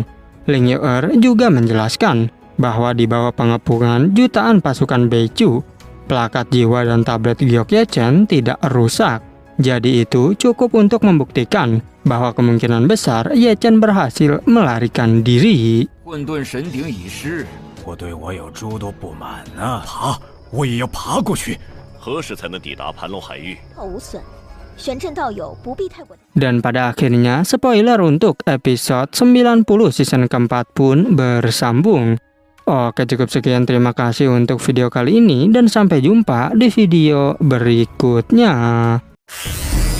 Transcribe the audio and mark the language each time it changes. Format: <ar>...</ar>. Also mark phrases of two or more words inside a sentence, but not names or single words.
<id>Ling Yu'er juga menjelaskan bahwa di bawah pengepungan jutaan pasukan Beichu, plakat jiwa dan tablet Giok Ye Chen tidak rusak. Jadi itu cukup untuk membuktikan bahwa kemungkinan besar Ye Chen berhasil melarikan diri.</id> <zh>混沌神鼎已失，我对我有诸多不满啊！爬，我也要爬过去。何时才能抵达盘龙海域？无损，玄阵道友不必太过。</zh> <id>Dan pada akhirnya spoiler untuk episode 90 season keempat pun bersambung. Oke, cukup sekian, terima kasih untuk video kali ini dan sampai jumpa di video berikutnya.</id>